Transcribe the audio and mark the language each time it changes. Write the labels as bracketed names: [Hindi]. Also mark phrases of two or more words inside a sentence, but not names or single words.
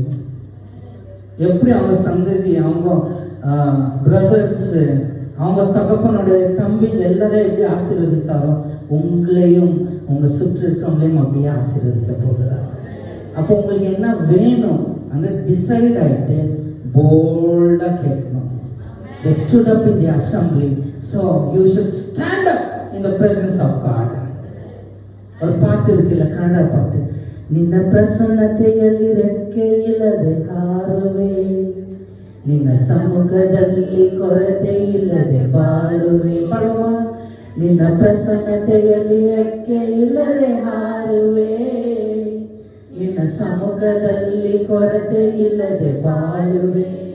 [Tamil] எப்படி அவங்க சந்ததி, அவங்க பிரதர்ஸ், அவங்க தகப்பனுடைய தம்பி எல்லாரையும் எப்படி ஆசீர்வதித்தாரோ உங்களையும் உங்க சுற்றி இருக்கவங்களையும் அப்படியே ஆசீர்வதிக்க போகிறார். அப்போ உங்களுக்கு என்ன வேணும் அந்த டிசைட் ஆயிட்டு போல்டா கேட்கணும். [English] They stood up in the assembly, so you should stand up in the presence of God. [Tamil] ஒரு பாட்டு இருக்குல்ல, கನ್ನಡ பாட்டு, [Kannada] ನಿನ್ನ ಪ್ರಸನ್ನತೆಯಲ್ಲಿ ರೆಕ್ಕೆ ಇಲ್ಲದೆ ಹಾರುವೆ, ನಿನ್ನ ಸಮ್ಮುಖದಲ್ಲಿ ಕೊರತೆ ಇಲ್ಲದೆ ಬಾಳುವೆ. ಪಡುವ ನಿನ್ನ ಪ್ರಸನ್ನತೆಯಲ್ಲಿ ರೆಕ್ಕೆ ಇಲ್ಲದೆ ಹಾರುವೆ, ನಿನ್ನ ಸಮ್ಮುಖದಲ್ಲಿ ಕೊರತೆ ಇಲ್ಲದೆ ಬಾಳುವೆ.